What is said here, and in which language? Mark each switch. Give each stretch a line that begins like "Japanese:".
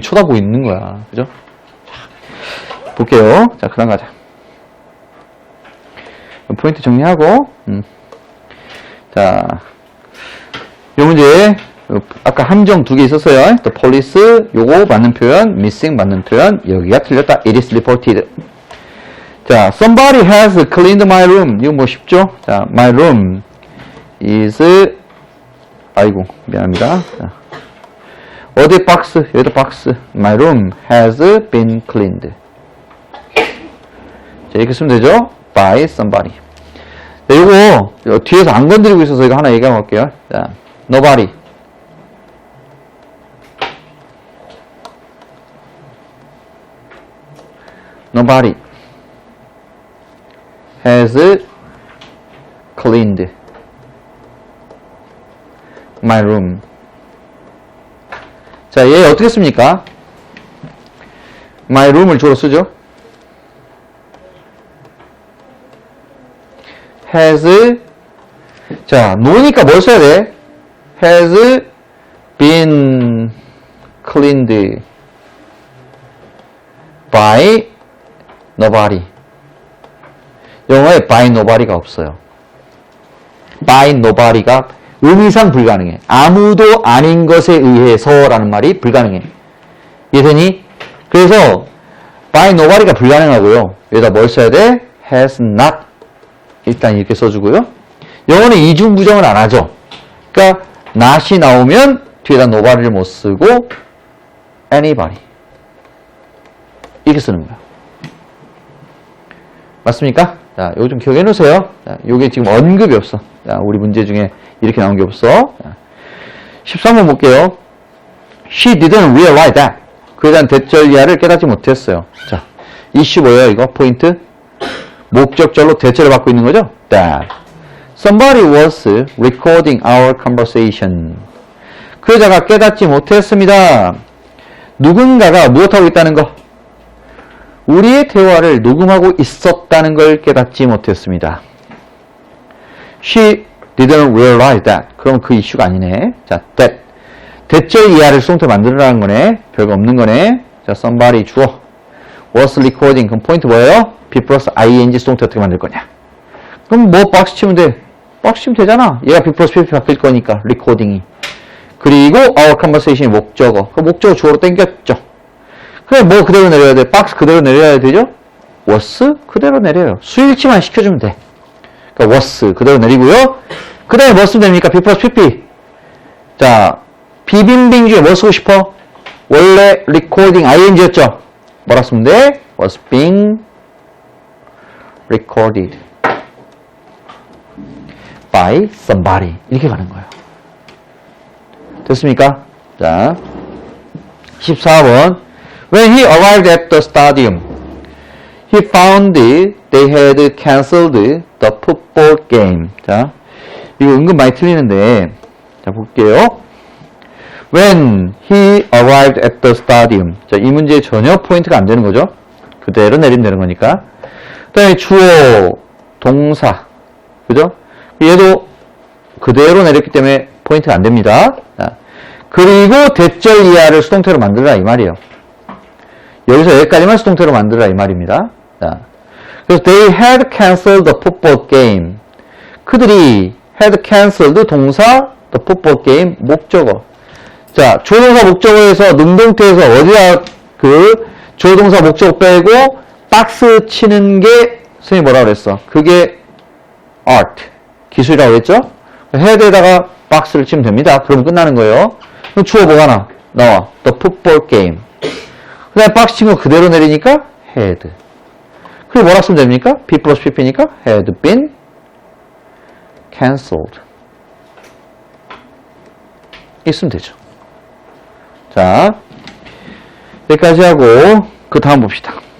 Korean: 쳐다보고 있는 거야. 그죠? 자, 볼게요. 자, 그다음 가자. 포인트 정리하고 자, 요 문제 아까 함정 2개 있었어요. 또 police 요거 맞는 표현, missing 맞는 표현, 여기가 틀렸다.
English: It is reported. 자, somebody has cleaned my room.
Korean: 이거 뭐 쉽죠? 자,
English: my room is
Korean: 아이고 미안합니다. 자, 어디 박스? 여기다 박스.
English: My room has been cleaned. 자, 이렇게 쓰면 되죠? By somebody.
Korean: 자, 요거 뒤에서 안 건드리고 있어서 이거 하나 얘기하고 갈게요.
English: 자, nobody. Nobody has cleaned my room.
Korean: 자, 얘 어떻게 씁니까? my room을 주로 쓰죠. has 자, 노니까 뭘 써야 돼?
English: has been cleaned by nobody.
Korean: 영어에 by nobody가 없어요. by nobody가 의미상 불가능해. 아무도 아닌 것에 의해서 라는 말이 불가능해. 이해되니? 그래서 by nobody가 불가능하고요. 여기다 뭘 써야 돼? has not. 일단 이렇게 써주고요. 영어는 이중부정을 안 하죠. 그러니까 not이 나오면 뒤에다 nobody를 못 쓰고 anybody 이렇게 쓰는 거야. 맞습니까? 자, 요거 좀 기억해 놓으세요. 자, 요게 지금 언급이 없어. 자, 우리 문제 중에 이렇게 나온 게 없어.
English: 자,
Korean: 13번 볼게요.
English: She didn't realize that.
Korean: 그에 대한 대절 이하를 깨닫지 못했어요. 자, 이슈 뭐예요, 이거? 포인트? 목적절로 대절을 받고 있는 거죠?
English: That. Somebody was recording our conversation.
Korean: 그 여자가 깨닫지 못했습니다. 누군가가 무엇하고 있다는 거? 우리의 대화를 녹음하고 있었다는 걸 깨닫지 못했습니다.
English: She didn't realize that.
Korean: 그럼 그 이슈가 아니네. 자, that. 대절 이하를 수동태 만들으라는 거네. 별거 없는 거네. 자, somebody 주어.
English: was recording.
Korean: 그럼 포인트 뭐예요? be 플러스 ing 수동태 어떻게 만들 거냐? 그럼 뭐 박스 치면 돼? 박스 치면 되잖아. 얘가 be 플러스 pp 바뀔 거니까 recording이. 그리고 our conversation이 목적어. 그 목적어 주어로 땡겼죠. 그래, 뭐 그대로 내려야 돼? 박스 그대로 내려야 되죠? was 그대로 내려요. 수일치만 시켜주면 돼. 그러니까 was 그대로 내리고요. 그 다음에 뭐 쓰면 됩니까? B 플러스 PP. 자, 비빙빙 중에 뭐 쓰고 싶어? 원래 recording ing였죠? 뭐라 쓰면 돼?
English: was being recorded by somebody.
Korean: 이렇게 가는 거예요. 됐습니까? 자, 14번.
English: When he arrived at the stadium, he found they had canceled the football game.
Korean: 자, 이거 은근 많이 틀리는데, 자, 볼게요.
English: When he arrived at the stadium.
Korean: 자, 이 문제에 전혀 포인트가 안 되는 거죠. 그대로 내리면 되는 거니까. 그 다음에 주어, 동사. 그죠? 얘도 그대로 내렸기 때문에 포인트가 안 됩니다. 자, 그리고 대절 이하를 수동태로 만들라 이 말이에요. 여기서 여기까지만 수동태로 만들라 이 말입니다.
English: 자, 그래서 they had canceled the football game.
Korean: 그들이 had canceled 동사 the football game 목적어. 자, 조동사 목적어에서 능동태에서 어디다 그 조동사 목적어 빼고 박스 치는 게 선생님이 뭐라고 그랬어? 그게 art 기술이라고 했죠? 헤드에다가 박스를 치면 됩니다. 그러면 끝나는 거예요. 그럼 주어 뭐가 나와? The football game. 그 다음에 박스 친 거 그대로 내리니까 had. 그리고 뭐라 쓰면 됩니까? B 플러스 PP니까 had been cancelled. 있으면 되죠. 자, 여기까지 하고 그 다음 봅시다.